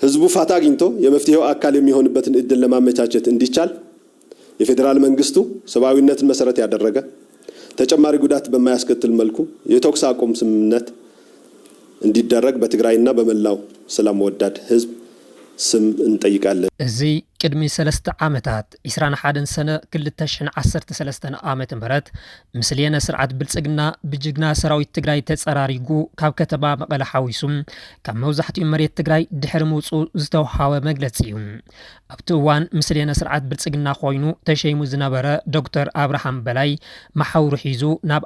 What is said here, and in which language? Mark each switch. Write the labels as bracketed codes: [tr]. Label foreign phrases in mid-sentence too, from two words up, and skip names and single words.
[am] ፋታ አግኝቶ የመፍትሄው አካል የሚሆንበትን እድል ለማመቻቸት እንዲቻል የፌደራል መንግስቱ ሰብአዊነትን መሰረት ያደረገ ተጨማሪ ጉዳት በማያስከትል መልኩ የተኩስ አቁም ስምምነት እንዲደረግ በትግራይና በመላው ሰላም ወዳድ ህዝብ ስም እንጠይቃለን። [ti] እዚ ቅድሚ 3 ዓመታት 21 ሰነ 2013 ዓመተ ምህረት ምስሌነ ስርዓት ብልጽግና ብጅግና ሰራዊት ትግራይ ተጸራሪጉ ካብ ከተማ መቐለ ሓዊሱም ካብ መብዛሕትኡ መሬት ትግራይ ድሕሪ ምውፁእ ዝተውሃበ መግለጺ እዩ። ኣብቲ እዋን ምስሌነ ስርዓት ብልጽግና ኮይኑ ተሸይሙ ዝነበረ ዶክተር አብርሃም በላይ ማሕውሩ ሒዙ ናብ